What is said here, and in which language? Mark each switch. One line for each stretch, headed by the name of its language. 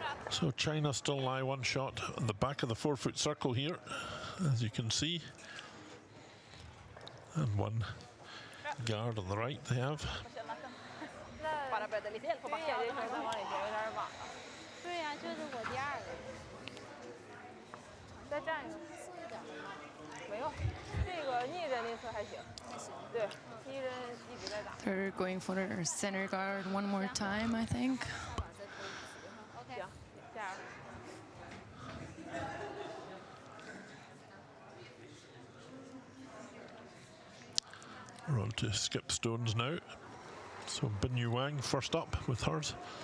English: So China still lie one shot on the back of the forefoot circle here, as you can see. And one guard on the right they have.
Chinese: 把它摆得离线，把下这圈再往里边有点晚了。对呀，这是我第2个。再站一个。没有，这个逆着那侧还行。还行。对，逆着一直在打。
English: They're going for their center guard one more time, I think.
Chinese: 行，加油。
English: We're on to skip stones now. So Wang first up with hers.